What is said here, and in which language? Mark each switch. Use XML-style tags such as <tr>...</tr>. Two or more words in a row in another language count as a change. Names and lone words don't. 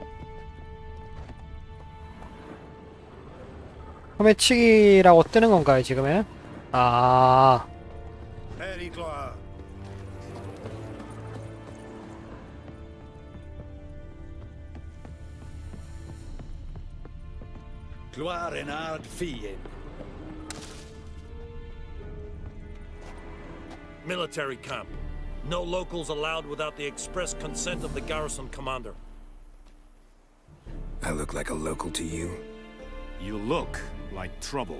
<ko>소매치기라고 뜨는 건가요, 지금은? 아. Gloire en ard fien.</ko> <en>Military camp. No locals allowed without the express consent of the garrison commander. I look like a local to you? You look like trouble.</en>